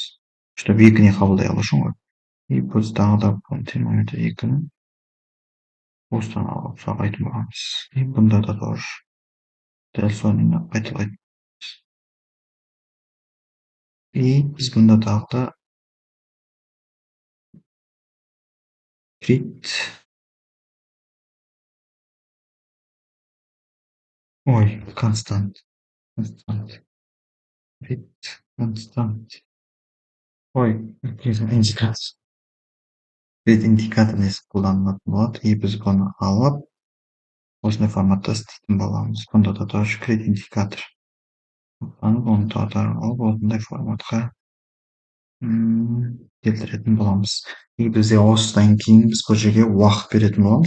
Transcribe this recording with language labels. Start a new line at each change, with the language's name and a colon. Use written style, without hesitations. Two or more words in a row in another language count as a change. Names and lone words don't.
Kazakh: Чтобы екіне қабылдай алу үшін ғой. Біз тағы да термометр екіні осыдан алып жалғайтын боламыз. Бұнда да тоже дәл соны қайталайтын. Біз бұнда тағы да
English: create constant. Create constant.
Kazakh: Индикатор. Create индикатор несі қолданылатын болады. Біз бұны алып осындай форматта істейтін боламыз. Бұнда да тоже create индикатор. Оны да алып осындай форматқа келтіретін боламыз. Бізде осыдан кейін біз бұл жерге уақыт беретін боламыз.